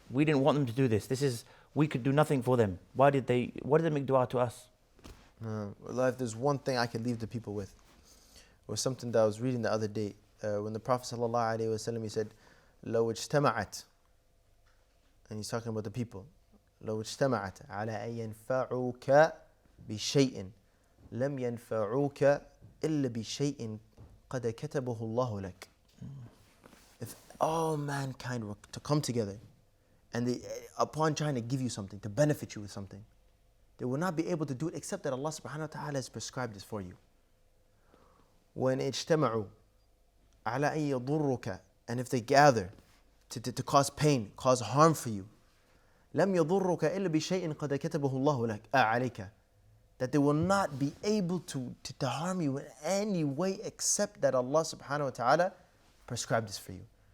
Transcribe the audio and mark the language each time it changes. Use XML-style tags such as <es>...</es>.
<en>We didn't want them to do this. We could do nothing for them. Why did they make dua to us? Well, if there's one thing I could leave the people with, it was something that I was reading the other day. When the Prophet ﷺ, he said,</en> <ar>لو اجتمعت,</ar> <en>and he's talking about the people,</en> <ar>لو اجتمعت على أن ينفعوك بشيء لم ينفعوك إلا بشيء قد كتبه الله لك.</ar> <en>If all mankind were to come together and they, upon trying to give you something, to benefit you with something, they will not be able to do it except that Allah subhanahu wa ta'ala has prescribed this for you. When</en> <ar>اجتمعوا على أن يضرك,</ar> <en>and if they gather to cause pain, cause harm for you,</en> <ar>لم يضرك إلا بشيء قد كتبه الله لك عليك,</ar> <en>that they will not be able to harm you in any way except that Allah subhanahu wa ta'ala prescribed this for you.</en>